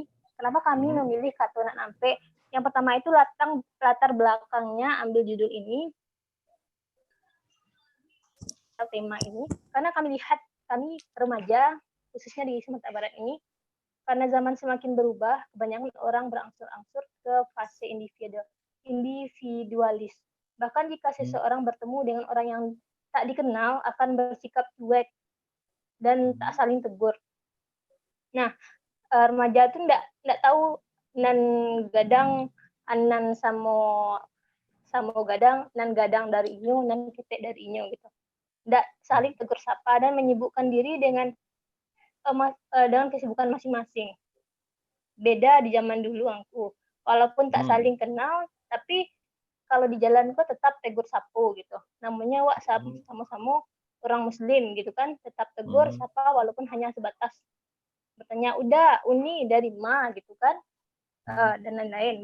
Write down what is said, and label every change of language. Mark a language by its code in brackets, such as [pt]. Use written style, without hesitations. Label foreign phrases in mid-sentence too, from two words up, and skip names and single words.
[id] Kenapa kami memilih Katuna Nampe? Yang pertama itu latar belakangnya ambil judul ini, tema ini, karena kami lihat kami remaja, khususnya di Sumatera Barat ini, karena zaman semakin berubah, kebanyakan orang berangsur-angsur ke fase individualis. Bahkan jika seseorang bertemu dengan orang yang tak dikenal, akan bersikap cuek dan tak saling tegur. Nah, remaja itu nggak tahu [min] nan gadang anan samo gadang, nan gadang dari inyo, nan ketek dari inyo [id] gitu. Nggak saling tegur sapa dan menyibukkan diri dengan kesibukan masing-masing. Beda di zaman dulu aku, walaupun tak saling kenal, tapi kalau di jalan kok tetap tegur sapu gitu. Namanya wak sama-sama orang Muslim gitu kan, tetap tegur sapa walaupun hanya sebatas bertanya, udah [min] uni dari ma [id] gitu kan, dan lain-lain.